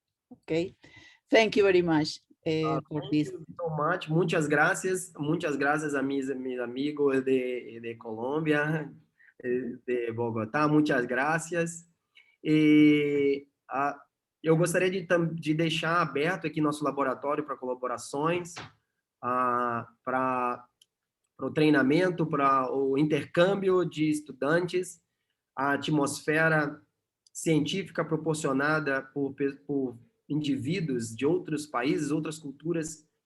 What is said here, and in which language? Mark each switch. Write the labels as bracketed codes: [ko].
[en] Okay, thank you very much for this. Thank you so much. [es] Muchas gracias a mis amigos de Colombia, de Bogotá. Muchas gracias. [pt] E eu gostaria de deixar aberto aqui nosso laboratório para colaborações, para o treinamento, para o intercâmbio de estudantes, a atmosfera científica proporcionada por indivíduos de outros países, outras culturas.